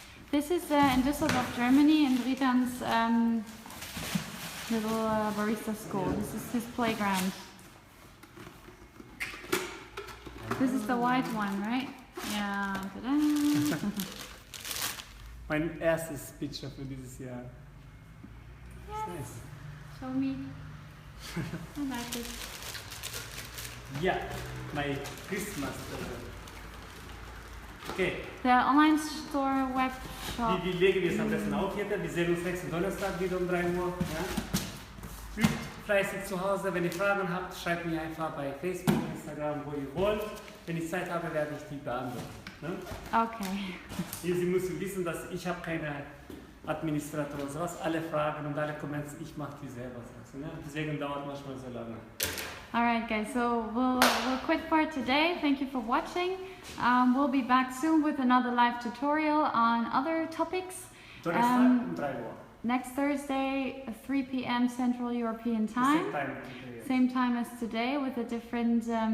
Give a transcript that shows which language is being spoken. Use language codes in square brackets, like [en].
[en] This is in Düsseldorf, Germany, in Dritan's little barista school. This is his playground. This is the white one, right? Yeah. Ta-da. [de] Mein erstes Picture für dieses Jahr. [en] Yes. Nice. Show me. I like it. Yeah, my Christmas present. Okay. The online store web shop. [de] Wie legen wir es am besten auf hier? Wir sehen uns nächsten Donnerstag wieder um 3 Uhr. Ja? Übt fleißig zu Hause. Wenn ihr Fragen habt, schreibt mir einfach bei Facebook, Instagram, wo ihr wollt. Wenn ich Zeit habe, werde ich die beantworten. Ne? Okay. Sie müssen wissen, dass ich habe keine Administrator oder sowas. Alle Fragen und alle Comments, ich mache die selber. Ne? Deswegen dauert manchmal so lange. [en] Alright guys, so we'll quit for today. Thank you for watching. We'll be back soon with another live tutorial on other topics. [de] Donnerstag um 3 Uhr. [en] Next Thursday, 3 p.m. Central European Time. Same time as today with a different...